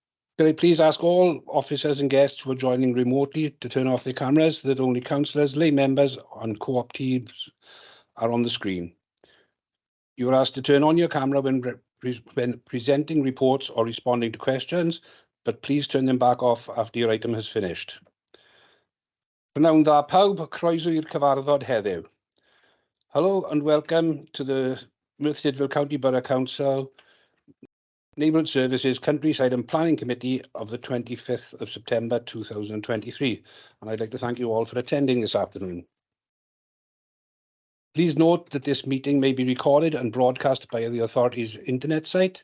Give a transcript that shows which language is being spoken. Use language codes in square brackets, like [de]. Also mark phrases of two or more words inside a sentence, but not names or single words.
[en] Can I please ask all officers and guests who are joining remotely to turn off their cameras so that only councillors, lay members and co-op teams are on the screen. You are asked to turn on your camera when presenting reports or responding to questions, but please turn them back off after your item has finished. [cy] Prynawn dda pawb, croeso i'r cyfarfod heddiw. [en] Hello and welcome to the Merthyr Tydfil County Borough Council Neighbourhood Services Countryside and Planning Committee of the 25th of September 2023. And I'd like to thank you all for attending this afternoon. Please note that this meeting may be recorded and broadcast via the authority's internet site.